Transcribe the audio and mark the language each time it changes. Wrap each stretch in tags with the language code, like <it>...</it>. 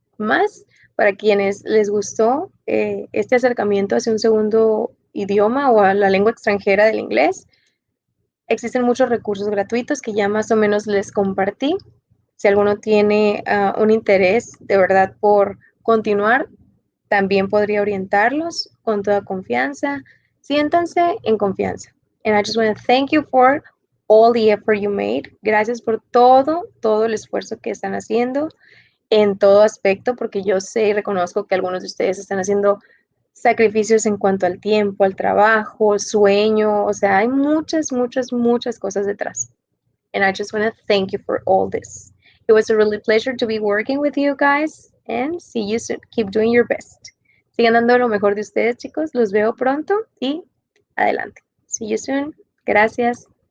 <es>Más para quienes les gustó este acercamiento hacia un segundo idioma o a la lengua extranjera del inglés, existen muchos recursos gratuitos que ya más o menos les compartí. Si alguno tiene un interés de verdad por continuar, también podría orientarlos con toda confianza. Siéntanse en confianza.</es> <en>And I just want to thank you for all the effort you made.</en> <es>Gracias por todo el esfuerzo que están haciendo en todo aspecto, porque yo sé y reconozco que algunos de ustedes están haciendo sacrificios en cuanto al tiempo, al trabajo, sueño, o sea, hay muchas, muchas, muchas cosas detrás.</es> <en>And I just want to thank you for all this. It was a really pleasure to be working with you guys and see you soon. Keep doing your best.</en> <es>Sigan dando lo mejor de ustedes, chicos. Los veo pronto y adelante.</es> <en>See you soon.</en> <es>Gracias.</es>